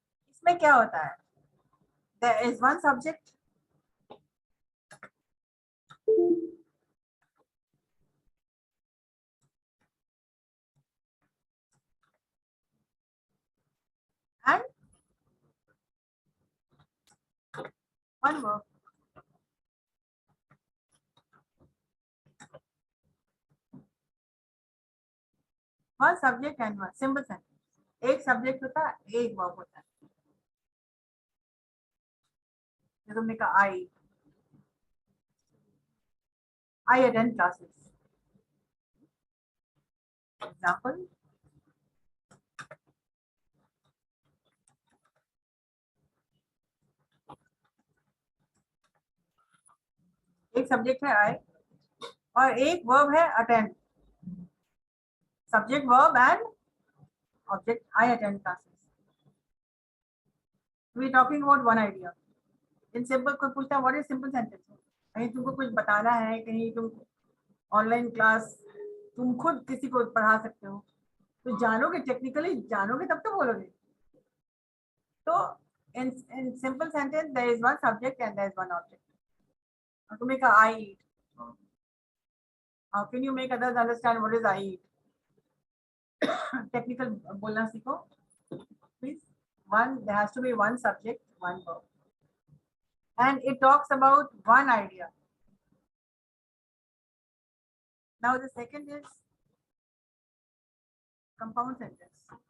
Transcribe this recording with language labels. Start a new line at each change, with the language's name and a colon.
Hindi: इसमें क्या होता है,
English: there is one subject, and one verb. One subject and one simple sentence.
Hindi: एक सब्जेक्ट होता है, एक वर्ब होता है. तुमने कहा
English: I attend classes.
Hindi: Example, एक सब्जेक्ट है I और एक वर्ब है attend.
English: Subject verb and object. I attend classes. We are talking about one idea. In simple
Hindi: कोई पूछता है
English: what is simple sentence,
Hindi: कहीं तुमको कुछ बताना है, कहीं तुम ऑनलाइन क्लास तुम खुद किसी को पढ़ा सकते हो, तो जानोगे, टेक्निकली जानोगे तब तो बोलोगे.
English: तो in simple sentence there is one subject and there is one object.
Hindi: तुमने कहा
English: I eat. How can you make others understand what is I eat?
Hindi: Technical बोलना सीखो please.
English: There has to be one subject, one verb, and it talks about one idea. Now the second is compound sentence.